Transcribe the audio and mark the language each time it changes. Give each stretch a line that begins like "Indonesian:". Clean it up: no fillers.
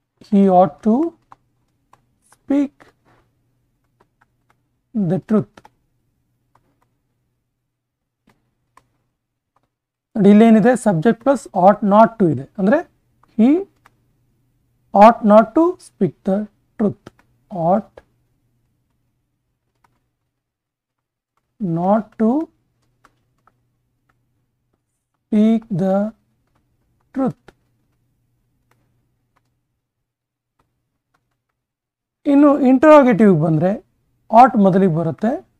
English: He ought to speak the truth.
Kannada: ಇಲ್ಲೇನಿದೆ,
English: subject plus at not to
Kannada: ಇದೆ, ಅಂದರೆ
English: he ought not to speak the truth. ought not to speak the truth.
Kannada: ಇನ್ನು interrogative ಬಂದರೆ ಆಟ್ ಮೊದಲಿಗೆ ಬರುತ್ತೆ.